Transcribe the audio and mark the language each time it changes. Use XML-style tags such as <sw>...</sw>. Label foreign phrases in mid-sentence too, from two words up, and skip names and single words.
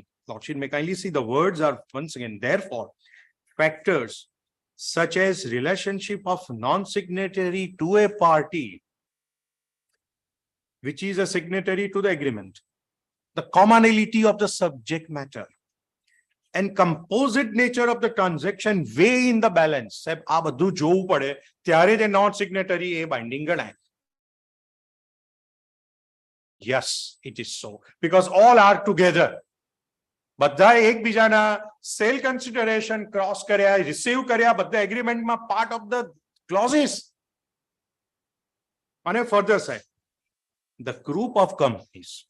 <en>Lordship, may kindly see the words are once again, therefore, factors such as relationship of non-signatory to a party which is a signatory to the agreement, the commonality of the subject matter and composite nature of the transaction weigh in the balance.</en> <gu>Sahib, આ બધું જોવું પડે ત્યારે તે</gu> <en>non signatory</en> <gu>એ binding ગણાય.</gu> <en>Yes, it is so because all are together.</en> <gu>બધા એકબીજાના</gu> <en>sale consideration</en> <gu>ક્રોસ કર્યા, રિસીવ કર્યા, બધા એગ્રીમેન્ટમાં</gu> <en>part of the clauses.</en> <gu>અને ફર્ધર સાહેબ,</gu> <en>the group of companies</en>